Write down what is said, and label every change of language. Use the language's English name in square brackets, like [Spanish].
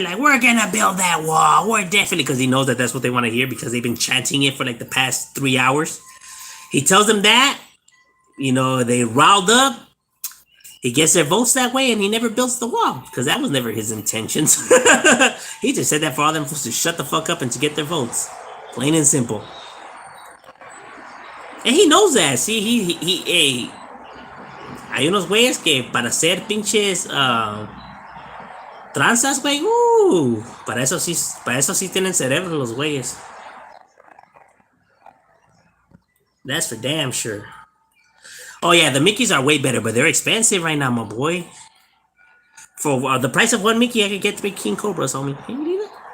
[English] Like, we're gonna build that wall. We're definitely, because he knows that that's what they want to hear, because they've been chanting it for like the past 3 hours. He tells them that, they riled up. He gets their votes that way, and he never builds the wall, because that was never his intentions. He just said that for all them to shut the fuck up and to get their votes. Plain and simple. And he knows that. [Spanish] See, hey, hay unos güeyes que para hacer pinches tranzas, güey, para eso sí tienen cerebro los güeyes. [English] That's for damn sure. Oh yeah, the Mickeys are way better, but they're expensive right now, my boy. For the price of one Mickey, I could get 3 King Cobras, homie. Can you believe it?